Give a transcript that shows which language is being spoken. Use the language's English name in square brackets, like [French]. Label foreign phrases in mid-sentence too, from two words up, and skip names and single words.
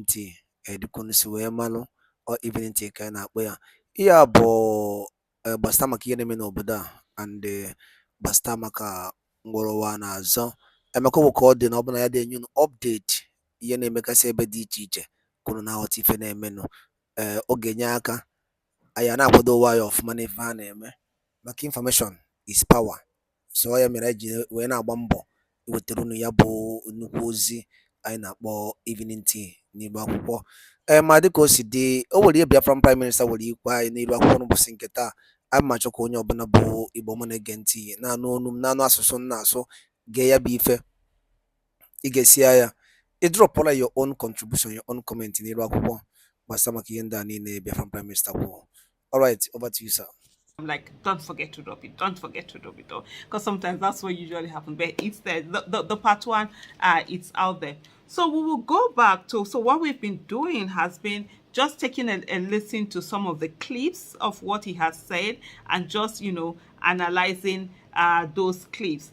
[Igbo] tea dịka unu si wee malụ ọ [English] evening tea [Igbo] ka anyị na-akpọ ya ihe a bụ gbasịta maka ihe na-eme n'obodo a and gbasịta maka ngwụrụwa na-azọ emeka bụ ka ọ dị na ọbụla ya dị enye unu update ihe na-emegasị ebe dị iche iche kwuru na aghọta ife na-emenụ ọ ga-enye aka anyị na-akwado ụwa ya ọfụma n'ife ha na-eme maka information [English] is power [Igbo] so ya mere anyị ji wee na-agba mbọ iwetara unu ya bụ nnukwu ozi anyị na-akpọ [English] evening tea [Igbo] n'Igbo akwụkwọ ma dịka o si dị o nwere ihe [English] Biafran prime minista [Igbo] nwere ikwe anyị n'elu akwụkwọ n'ụbọchị nke taa a ma chọkwa onye ọbụla bụ Igbo ọma na-ege ntị na-anụ olu m na-anụ asụsụ m na-asụ gee ya bụ ife ị ga-esi ya ịdrọpụla [English] your own contribution, your own comment [Igbo] n'elu akwụkwọ gbasara maka ihe ndị a niile [English] Biafran prime minister [Igbo] kwuo. [English] All right, over to you, sir. I'm like, don't forget to drop it. Don't forget to drop it, because sometimes that's what usually happens. But it's there. The part one, it's out there. So we will go back to. So what we've been doing has been just taking a listen to some of the clips of what he has said and just analyzing those clips.